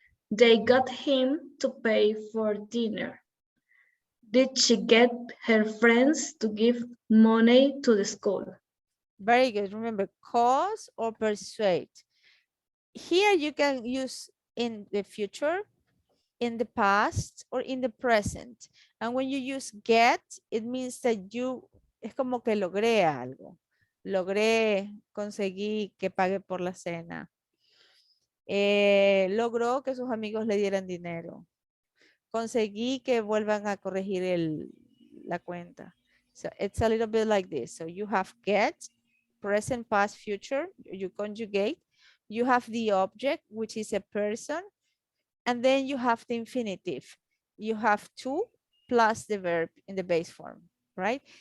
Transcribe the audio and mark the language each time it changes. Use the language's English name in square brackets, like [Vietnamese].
[English] They got him to pay for dinner. Did she get her friends to give money to the school? Very good. Remember, cause or persuade. Here you can use in the future, in the past, or in the present. And when you use get, it means that you, [Spanish] es como que logré algo. Logré, conseguí que pague por la cena. Logró que sus amigos le dieran dinero. Conseguí que vuelvan a corregir la cuenta. [English] So it's a little bit like this. So you have get, present, past, future, you conjugate. You have the object, which is a person, and then you have the infinitive. You have to plus the verb in the base form, right?